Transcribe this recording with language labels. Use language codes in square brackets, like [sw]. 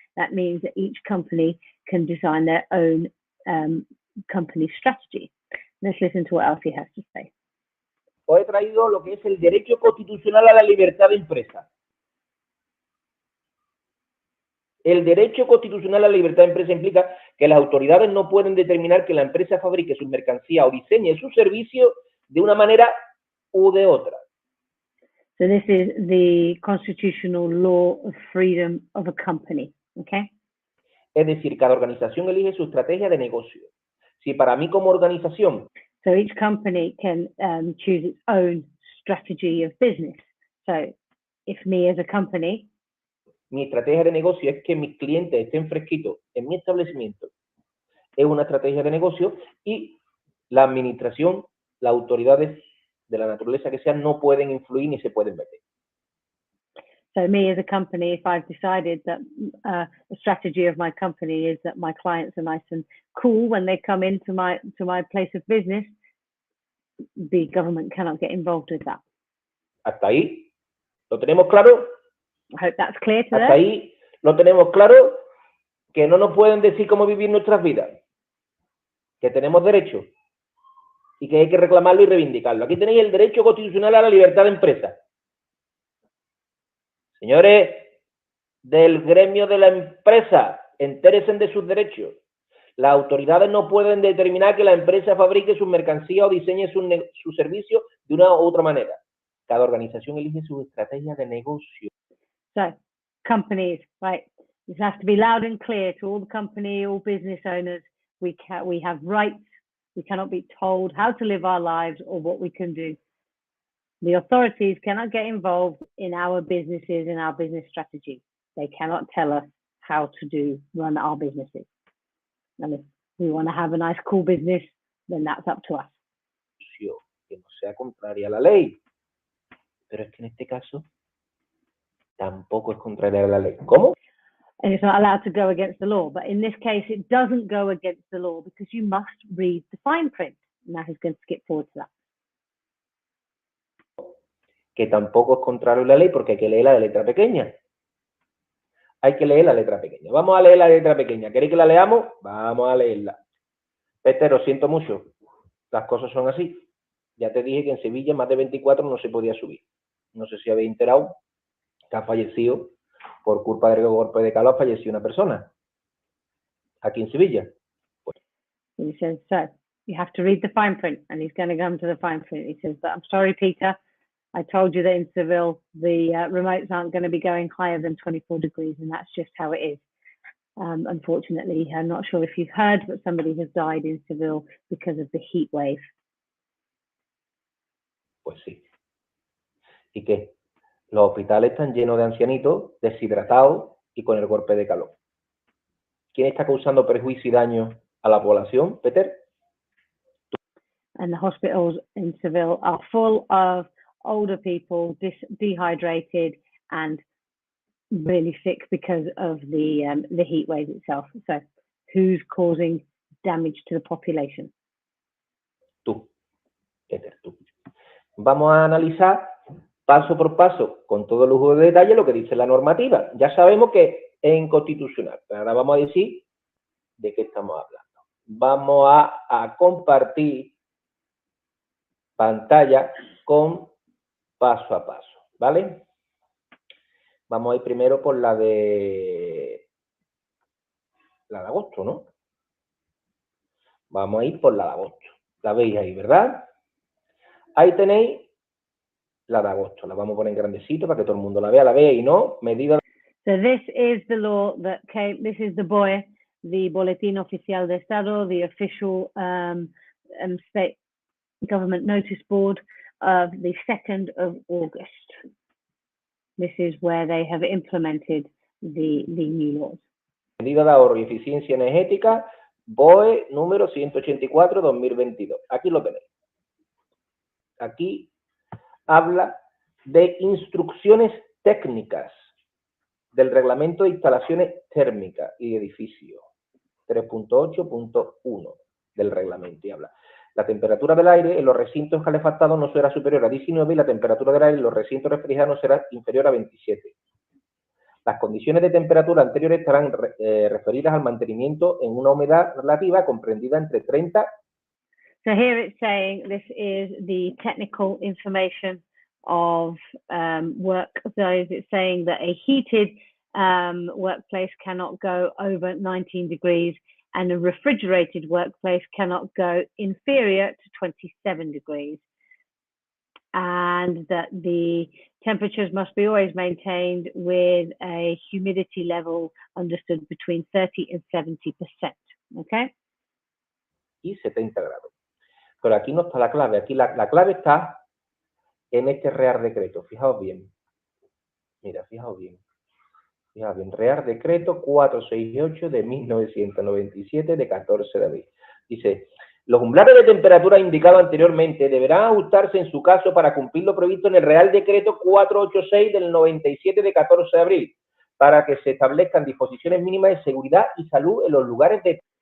[en] That means that each company can design their own company strategy. Let's listen to what else he has to say. [es] Os he traído lo que es el derecho constitucional a la libertad de empresa. El derecho constitucional a la libertad de empresa implica que las autoridades no pueden determinar que la empresa fabrique sus mercancías o diseñe sus servicios de una manera u de otra. [en] So this is the constitutional law of freedom of a company, okay? [es] Es decir, cada organización elige su estrategia de negocio. Si para mí como organización, [en] so each company can choose its own strategy of business. So if me as a company, [es] mi estrategia de negocio es que mis clientes estén fresquitos en mi establecimiento, es una estrategia de negocio y la administración, las autoridades de la naturaleza que sean, no pueden influir ni se pueden meter. [en] So me as a company, if I've decided that the strategy of my company is that my clients are nice and cool when they come into my place of business, the government cannot get involved with that. [es] Hasta ahí, ¿lo tenemos claro? [en] I hope that's clear to [es] Hasta ahí, ¿lo tenemos claro? Que no nos pueden decir cómo vivir nuestras vidas, que tenemos derecho y que hay que reclamarlo y reivindicarlo. Aquí tenéis el derecho constitucional a la libertad de empresa. Señores del gremio de la empresa, entérense de sus derechos. Las autoridades no pueden determinar que la empresa fabrique sus mercancías o diseñe su servicio de una u otra manera. Cada organización elige su estrategia de negocio. [en] So, companies, right? This has to be loud and clear to all the company, all business owners. We have rights. We cannot be told how to live our lives or what we can do. The authorities cannot get involved in our businesses and our business strategy. They cannot tell us how to run our businesses. And if we want to have a nice, cool business, then that's up to us. [es] Que no sea contraria a la ley. Pero es que en este caso tampoco es contraria a la ley. ¿Cómo? [en] And it's not allowed to go against the law. But in this case, it doesn't go against the law because you must read the fine print. Now he's going to skip forward to that. [es] Que tampoco es contrario a la ley porque hay que leer la letra pequeña. Hay que leer la letra pequeña. Vamos a leer la letra pequeña. ¿Queréis que la leamos? Vamos a leerla. Peter, lo siento mucho. Las cosas son así. Ya te dije que en Sevilla más de 24 no se podía subir. No sé si habéis enterado que ha fallecido por culpa del golpe de calor, falleció una persona. Aquí en Sevilla. Pues. [en] He says, so, you have to read the fine print. And he's going to come to the fine print. He says, but I'm sorry, Peter. I told you that in Seville, the remotes aren't going to be going higher than 24 degrees, and that's just how it is. Unfortunately, I'm not sure if you've heard, but somebody has died in Seville because of the heat wave. [es] Pues sí. ¿Y qué? Los hospitales están llenos de ancianitos, deshidratados y con el golpe de calor. ¿Quién está causando perjuicio y daño a la población, Peter? [en] And the hospitals in Seville are full of older people, dehydrated and really sick because of the heat wave itself. So, who's causing damage to the population? [es] Tú, Peter, tú. Vamos a analizar paso por paso, con todo lujo de detalle, lo que dice la normativa. Ya sabemos que es inconstitucional, pero ahora vamos a decir de qué estamos hablando. Vamos a compartir pantalla con paso a paso, ¿vale? Vamos a ir primero por la de agosto, ¿no? Vamos a ir por la de agosto. La veis ahí, ¿verdad? Ahí tenéis la de agosto. La vamos a poner en grandecito para que todo el mundo la vea. La veis, ¿no? Medida. [en] So this is the law that came, this is the BOE, the Boletín Oficial de Estado, the official state government notice board of the 2nd of August. This is where they have implemented the new laws. [es] Medida de ahorro y eficiencia energética, BOE número 184-2022. Aquí lo tenéis. Aquí habla de instrucciones técnicas del reglamento de instalaciones térmicas y edificios. 3.8.1 del reglamento y habla. La temperatura del aire en los recintos calefactados no será superior a 19 y la temperatura del aire en los recintos refrigerados será inferior a 27. Las condiciones de temperatura anteriores estarán referidas al mantenimiento en una humedad relativa comprendida entre 30. [en] So here it's saying this is the technical information of work. So it's saying that a heated workplace cannot go over 19 degrees and a refrigerated workplace cannot go inferior to 27 degrees. And that the temperatures must be always maintained with a humidity level understood between 30 and 70%. Okay? [es] Y 70 grados. Pero aquí no está la clave. Aquí la clave está en este Real Decreto. Fijaos bien. Mira, fijaos bien. Fijaos bien. Real Decreto 468 de 1997 de 14 de abril. Dice, los umbrales de temperatura indicados anteriormente deberán ajustarse en su caso para cumplir lo previsto en el Real Decreto 486 del 97 de 14 de abril, para que se establezcan disposiciones mínimas de seguridad y salud en los lugares de...